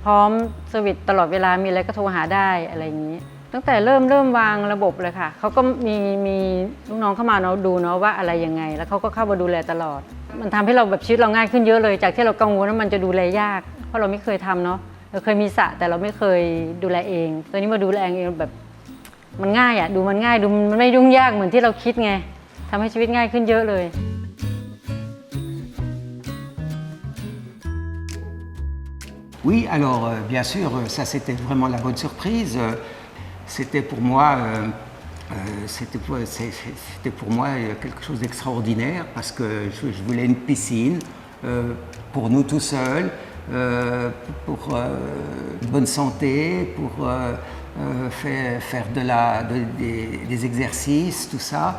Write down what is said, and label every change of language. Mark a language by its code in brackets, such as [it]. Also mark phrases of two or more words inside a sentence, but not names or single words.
[th] ร้อมสวิตตลอดเวลามีอะไรก็โทรหาได้อะไรอย่างงี้ตั้งแต่เริ่มวางระบบเลยค่ะเขาก็มีลูกน้องเข้ามาเนาะดูเนาะว่าอะไรยังไงแล้วเขาก็เข้ามาดูแลตลอดมันทำให้เราแบบชีวิตเราง่ายขึ้นเยอะเลยจากที่เรากังวลว่ามันจะดูแลยากเพราะเราไม่เคยทำเนาะเราเคยมีสระแต่เราไม่เคยดูแลเองตอนนี้มาดูแลเองแบบมันง่ายอ่ะดูมันง่ายดูมันไม่ยุ่งยากเหมือนที่เราคิดไงทำให้ชีวิตง่ายขึ้นเยอะเลย [fr] Oui, alors bien sûr, ça c'était vraiment la bonne surprise. C'était pour moi, quelque chose d'extraordinaire parce que je voulais une piscine pour nous tout seuls, pour bonne santé, pour faire des exercices, tout ça.